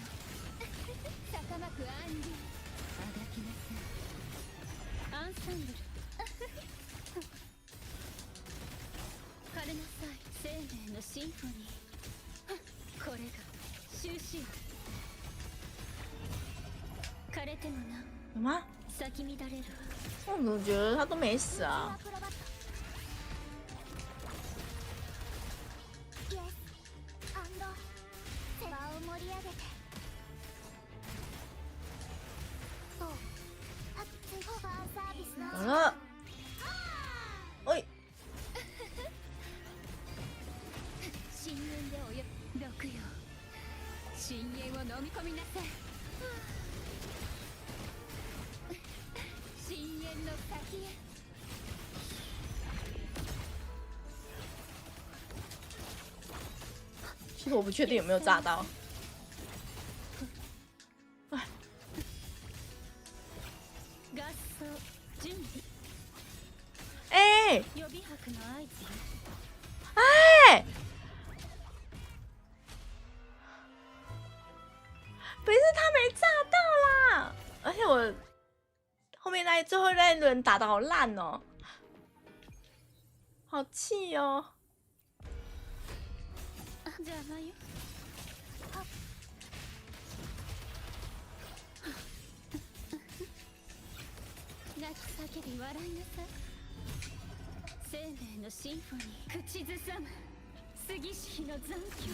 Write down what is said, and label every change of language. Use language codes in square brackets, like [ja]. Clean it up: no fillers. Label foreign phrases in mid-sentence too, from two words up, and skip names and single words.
[ja] 坂巻暗流、あがきなさい。アンサンブル。枯れなさい、生命のシンフォニー。これが終止。枯れてもな [zh] 有吗？ [ja] 咲き乱れる。 [zh] 我怎么觉得他都没死啊？好了， [ja] おい。深淵で泳ぐ毒よ。深淵を飲み込みなさい。深淵の先へ。 [zh] 其实我不确定有没有炸到。哎！哎！不是他没炸到啦，而且我后面最后那一轮打得好烂哦，好气哦。 [ja] 邪魔よ。泣き叫び笑いなさい。生命のシンフォニー。口ずさむ杉式の残響。